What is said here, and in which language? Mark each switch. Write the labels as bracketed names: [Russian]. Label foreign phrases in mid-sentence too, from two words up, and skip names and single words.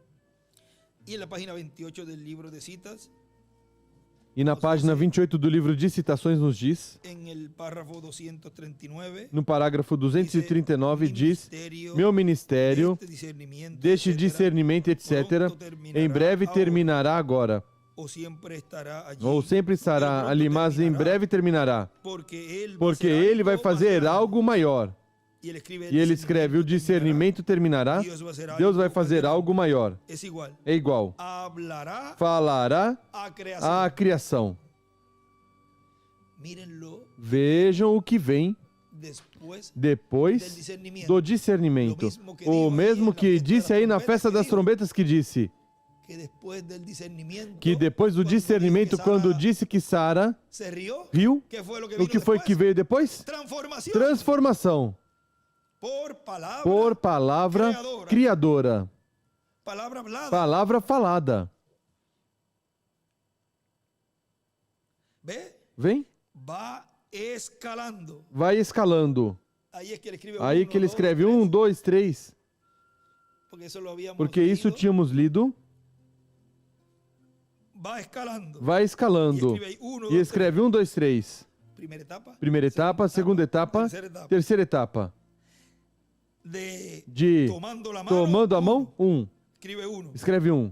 [Portuguese] E na página 28 do livro de Citações nos diz, no parágrafo 239, diz, meu ministério, deste discernimento, etc., em breve terminará agora, [Spanish] o siempre estará allí, [Portuguese] ou sempre estará [Spanish] pero [Portuguese] ali, [Spanish] pronto [Portuguese] mas em [Spanish] terminará, [Portuguese] breve terminará. [Spanish] porque [Portuguese] Porque ele vai fazer [Spanish] más [Portuguese] algo maior. [Spanish] grande. [Portuguese] E ele escreve: o discernimento terminará, Deus vai fazer algo maior. [Spanish] Es igual. [Portuguese] É igual. [Spanish] Hablará [Portuguese] Falará [Spanish] a creación. [Portuguese] à criação. [Spanish] Mírenlo [Portuguese] Vejam o que vem [Spanish] después del [Portuguese] depois [Spanish] discernimiento. [Portuguese] do discernimento. O mesmo que disse aí na festa das trombetas, que disse [Spanish] Que después del discernimiento, [Portuguese] que depois do [Spanish] cuando [Portuguese] discernimento, [Spanish] dijo que [Portuguese] quando Sara disse que Sara [Spanish] se rió, [Portuguese] riu, [Spanish] ¿qué fue lo que [Portuguese] o [Spanish] vino [Portuguese] que foi [Spanish] después? [Portuguese] que veio depois? [Spanish] Transformación. [Portuguese] Transformação. Por palavra criadora. [Spanish] Palabra hablada. [Portuguese] Palavra falada. [Spanish] ¿Ve? [Portuguese] Vem? [Spanish] Va escalando. [Portuguese] Vai escalando. [Spanish] Ahí es que ele escribe [Portuguese] Aí que ele escreve 1, 2, 3. [Spanish] Porque eso lo habíamos [Portuguese] Porque isso [Spanish] leído. [Portuguese] tínhamos lido. [Spanish] Va escalando. [Portuguese] Vai escalando. E escreve 1, 2, 3. Primeira etapa. Primeira etapa, segunda etapa, terceira etapa. De tomando a mão, 1. Escreve 1.